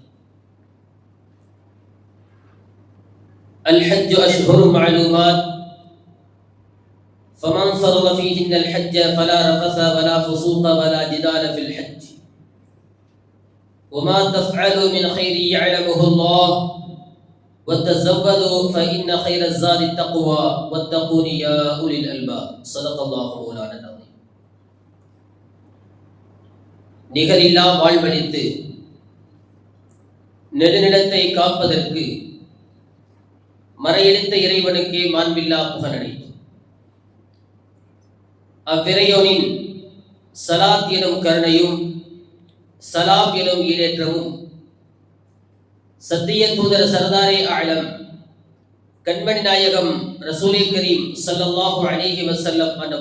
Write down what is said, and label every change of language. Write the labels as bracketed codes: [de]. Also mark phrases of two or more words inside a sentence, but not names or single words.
[ar] الحج أشهر معلومات فمن فرض فيهن الحج فلا رفث ولا فسوق ولا جدال في الحج وما تفعلوا من خير يعلمه الله وتزودوا فإن خير الزاد التقوى واتقون يا أولي الألباب. صدق الله مولانا العظيم. [ta] நிகரில்லா வாழ்வழித்து நெடுநிலத்தை காப்பதற்கு மறையெடுத்த இறைவனுக்கே மாண்பில்லா புகழனைத்தும். அவ்விறையோனின் சலாத் எனும் கருணையும் சலாம் எனும் ஈடேற்றமும் சத்திய தூதர் [ur] سردارِ عالم [ta] கண்மணி நாயகம் [ur] رسولِ کریم [ar] صلى الله عليه وسلم